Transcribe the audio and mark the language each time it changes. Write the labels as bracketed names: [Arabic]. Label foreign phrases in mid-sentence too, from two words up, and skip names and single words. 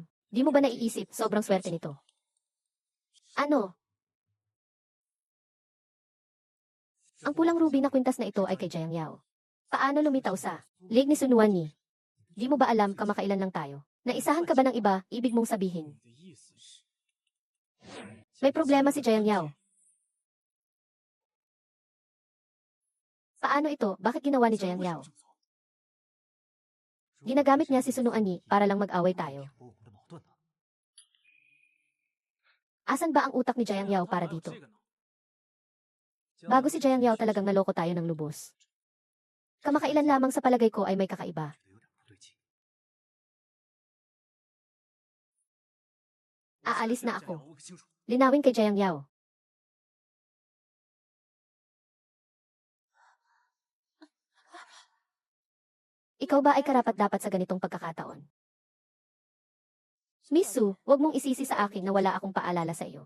[Filipino] Di mo ba naiisip, sobrang swerte nito? Ano? Ang pulang ruby na kwintas na ito ay kay Jiang Yao. Paano lumitaw sa leg ni Sun Wanyi? Di mo ba alam kamakailan lang tayo? Naisahan ka ba ng iba, ibig mong sabihin? [Chinese] 你的意思是， [Filipino] May problema si Jiang Yao. Paano ito? Bakit ginawa ni Jiang Yao? Ginagamit niya si Sun Wanyi para lang mag-away tayo. [Chinese] 挑拨我们的矛盾呢？ [Filipino] Asan ba ang utak ni Jiang Yao [Chinese] 还 [Filipino] para [Chinese] 有 [Filipino] dito? [Chinese] 这个呢？ [Filipino] Bago si Jiang Yao talagang naloko tayo ng lubos. Kamakailan lamang sa palagay ko ay may kakaiba. [Chinese] 觉得有点不对劲。 [Filipino] Aalis na [Chinese] 这样 [Filipino] ako. [Chinese] 我问个清楚。 [Filipino] Linawin kay Jiang Yao. Ikaw ba ay karapat-dapat sa ganitong pagkakataon? Miss Su, huwag mong isisi sa akin na wala akong paalala sa iyo.